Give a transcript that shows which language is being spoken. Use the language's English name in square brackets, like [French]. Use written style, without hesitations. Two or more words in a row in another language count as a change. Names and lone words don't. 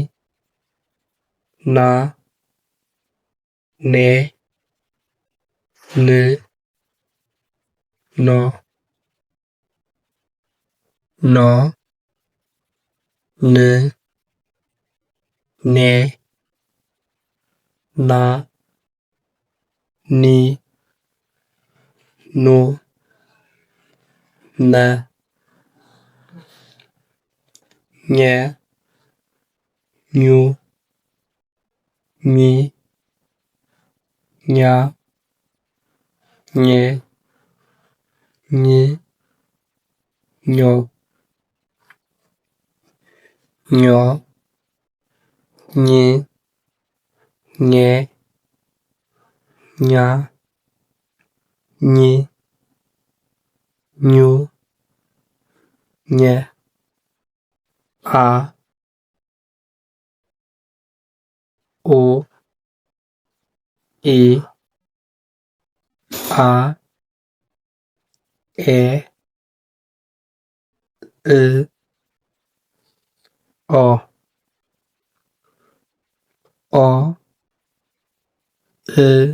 [Amharic] ና ኔ ን ኖ ኖ ን ኔ ና ኒ ኑ ነ ኘ ኙ ኚ ኛ ኜ ኝ ኞ ኞ ኝ ኜ ኛ ኝ ኙ ኘ አ ኦ ኤ አ ኤ እ ኦ ኦ እ